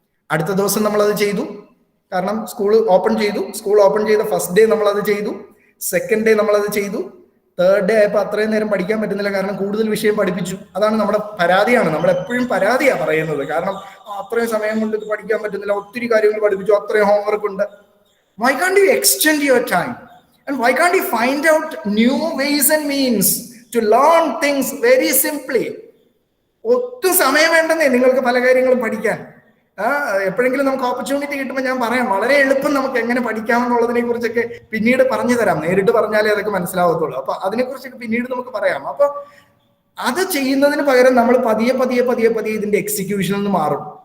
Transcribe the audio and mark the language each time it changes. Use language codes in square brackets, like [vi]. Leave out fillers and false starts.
[ml] അടുത്ത ദിവസം നമ്മളത് ചെയ്തു. കാരണം സ്കൂൾ ഓപ്പൺ ചെയ്തു. സ്കൂൾ ഓപ്പൺ ചെയ്ത ഫസ്റ്റ് ഡേ നമ്മളത് ചെയ്തു, സെക്കൻഡ് ഡേ നമ്മളത് ചെയ്തു, തേർഡ് ഡേ ആയപ്പോൾ അത്രയും നേരം പഠിക്കാൻ പറ്റുന്നില്ല, കാരണം കൂടുതൽ വിഷയം പഠിപ്പിച്ചു. അതാണ് നമ്മുടെ പരാതിയാണ്. നമ്മൾ എപ്പോഴും പരാതിയാണ് പറയുന്നത്. കാരണം അത്രയും സമയം കൊണ്ട് ഇത് പഠിക്കാൻ പറ്റുന്നില്ല, ഒത്തിരി കാര്യങ്ങൾ പഠിപ്പിച്ചു, അത്രയും ഹോംവർക്ക് ഉണ്ട്. [en] Why can't you extend your time? And why can't you find out new ways and means to learn things very simply? [ml] ഒട്ടും സമയം വേണ്ടെന്നേ നിങ്ങൾക്ക് പല കാര്യങ്ങളും പഠിക്കാൻ. എപ്പോഴെങ്കിലും നമുക്ക് ഓപ്പർച്യൂണിറ്റി കിട്ടുമ്പോൾ ഞാൻ പറയാം, വളരെ എളുപ്പം നമുക്ക് എങ്ങനെ പഠിക്കാമെന്നുള്ളതിനെ കുറിച്ചൊക്കെ പിന്നീട് പറഞ്ഞു തരാം. നേരിട്ട് പറഞ്ഞാലേ അതൊക്കെ മനസ്സിലാവത്തുള്ളൂ. അപ്പൊ അതിനെക്കുറിച്ചൊക്കെ പിന്നീട് നമുക്ക് പറയാം. അപ്പൊ അത് ചെയ്യുന്നതിന് പകരം നമ്മൾ പതിയെ ഇതിന്റെ എക്സിക്യൂഷനിൽ നിന്ന് മാറും.